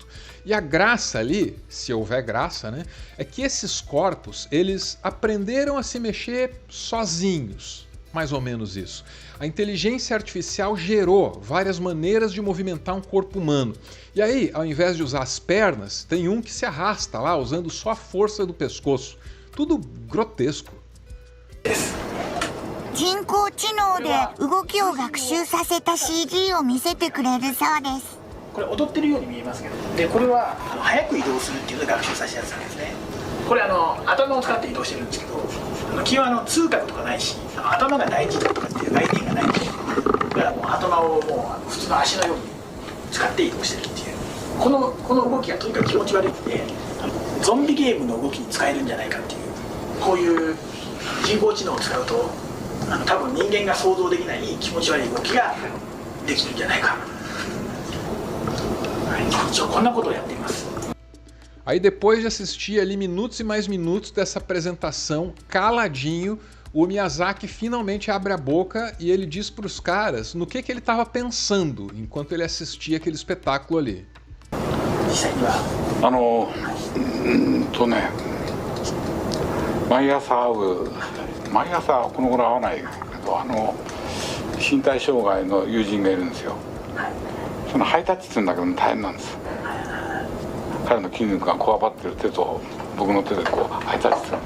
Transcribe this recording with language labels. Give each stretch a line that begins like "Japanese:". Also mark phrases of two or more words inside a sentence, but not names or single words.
Portuguese: E a graça ali, se houver graça, né, é que esses corpos, eles aprenderam a se mexer sozinhos. Mais ou menos isso. A inteligência artificial gerou várias maneiras de movimentar um corpo humano. E aí, ao invés de usar as pernas, tem um que se arrasta lá, usando só a força do pescoço. Tudo grotesco.
Japanese: 人工知能で動きを学習させた CG を見せてくれるそうです。これ踊ってるように見えますけど、でこれは早く移動するっていうので学習させたやつなんですね。これ頭を使って移動してるんですけど、基本痛覚とかないし、頭が大事だとかっていう概念がないんで、だからもう頭をもう普通の足のように使って移動してるっていう。この動きがとにかく気持ち悪いので、ゾンビゲームの動きに使えるんじゃないかっていう、こういう人工知能を使うと多分人間が想像できない気持ち悪い動きができるんじゃないか。一応こんなことをやっています。
Portuguese: Aí depois de assistir ali minutos e mais minutos dessa apresentação, caladinho, o Miyazaki finalmente abre a boca e ele diz para os caras no que ele estava pensando enquanto ele assistia aquele espetáculo ali.
Japanese: 実際には毎朝この頃会わないけど身体障害の友人がいるんですよ。そのハイタッチするんだけど大変なんです。彼の筋肉がこわばってる手と僕の手でこうハイタッチする。